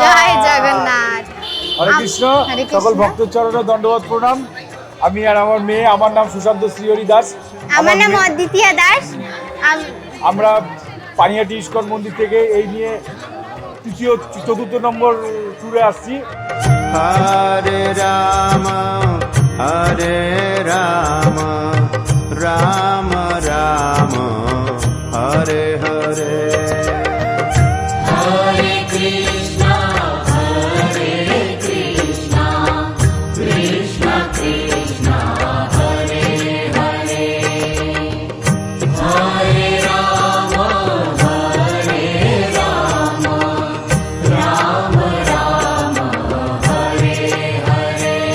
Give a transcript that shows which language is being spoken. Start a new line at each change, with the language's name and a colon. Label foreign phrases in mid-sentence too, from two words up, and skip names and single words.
Bangla: জয় জগন্নাথ।
Sanskrit: হরে কৃষ্ণ।
Bangla: সকল ভক্তের চরণে দণ্ডবত প্রণাম। আমি আর আমার মেয়ে, আমার নাম সুশান্ত শ্রীহরি দাস। আমার নাম অদ্বিতীয়া দাস। আমরা পানিহাটি ইস্কন মন্দির থেকে এই নিয়ে চতুর্থ নম্বর ট্যুরে আসছি।
Sanskrit: हरे राम राम राम हरे हरे. हरे कृष्ण कृष्ण कृष्ण हरे हरे, हरे राम राम हरे हरे.